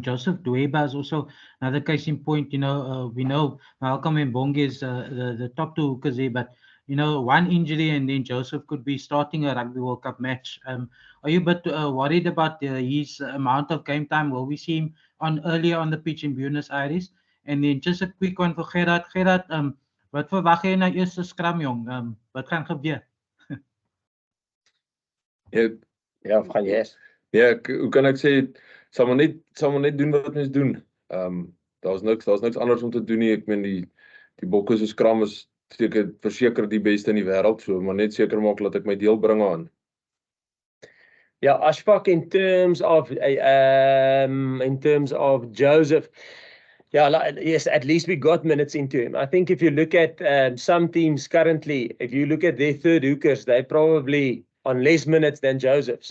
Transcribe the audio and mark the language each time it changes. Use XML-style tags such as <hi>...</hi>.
<en>Joseph Dweba is also another case in point. You know, we know Malcolm and Bongi is the top two hookers there, but you know, one injury and then Joseph could be starting a Rugby World Cup match. Are you a bit worried about his amount of game time? Will we see him earlier on the pitch in Buenos Aires? And then just a quick one for Gerard.</en> <af>Gerard, wat verwag jy na eerste scrum, jong? Wat gaan gebeur? Ja, gaan jy? Ja, hoe kan ek sê, sal maar net doen wat mens doen. Daar's niks anders om te doen nie. Ek meen die bokke se skram is verseker die beste in die wêreld, so maar net seker maak dat ek my deel bring aan.</af> <en>Yeah, Ashfaq, in terms of Joseph, yeah, yes, at least we got minutes into him. I think if you look at some teams currently, if you look at their third hookers, they probably on less minutes than Joseph.</en>